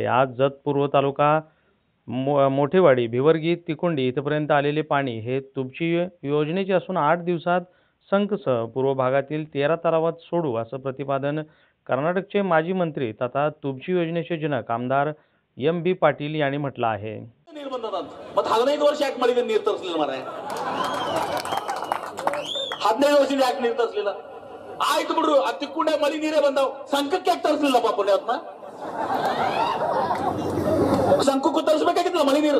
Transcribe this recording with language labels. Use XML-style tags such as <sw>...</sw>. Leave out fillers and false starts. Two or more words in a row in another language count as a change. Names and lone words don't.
<mr>आज जत पूर्व तालुका मोठेवाडी, भिवर्गी, तिकोंडी इथपर्यंत आलेले पाणी हे तुबची योजनेचे असून 8 दिवसात संकसह पूर्व भागातील 13 तलावात सोडू असं प्रतिपादन कर्नाटकचे माजी मंत्री तथा तुबची योजनेचे जनक आमदार MB पाटील यांनी म्हटलं आहे.</mr> <kn>ನೀರು ಬಂದದಂತ ಮತ್ತೆ 15 ವರ್ಷ ಯಾಕೆ ಮಳಿಗೆ ನೀರು ತರಿಸಲಿಲ್ಲ ಮಾರಾಯ? 15 ವರ್ಷದಿಂದ ಯಾಕೆ ನೀರು ತರಿಸಲಿಲ್ಲ? ಆಯ್ತು ಬಿಡ್ರು, ಆ ತಿಕ್ಕೊಂಡೆ ಮಳಿ ನೀರೇ ಬಂದಾವ್, ಸಂಕಕ್ಕೆ ಯಾಕೆ ತರಿಸಲಿಲ್ಲ ಪಾಪ ಪುಣ್ಯಾತ್ಮ? ಸಂಕಕ್ಕೂ ತರಿಸಬೇಕಾಗಿತ್ತಲ್ಲ ಮಳಿ ನೀರು.</kn>